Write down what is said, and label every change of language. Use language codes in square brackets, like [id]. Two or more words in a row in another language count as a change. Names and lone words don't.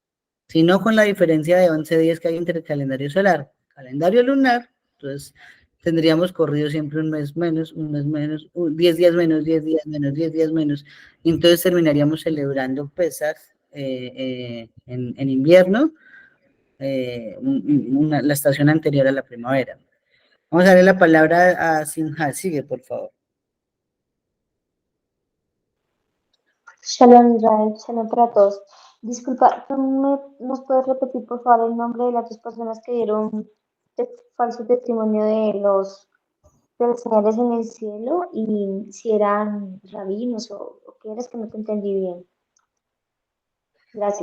[es] Si no, con la diferencia de 11 días que hay entre el calendario solar calendario lunar, entonces tendríamos corrido siempre un mes menos, 10 días menos, 10 días menos, 10 días menos, y entonces terminaríamos celebrando Pesaj en invierno, la estación anterior a la primavera. Vamos a darle la palabra a Simha, sigue por favor. Shalom Israel, shalom para todos. Disculpa, ¿nos puedes repetir por favor el nombre de las dos personas que dieron falso testimonio de las señales en el cielo y si eran rabinos o qué eres que no te entendí bien? Gracias.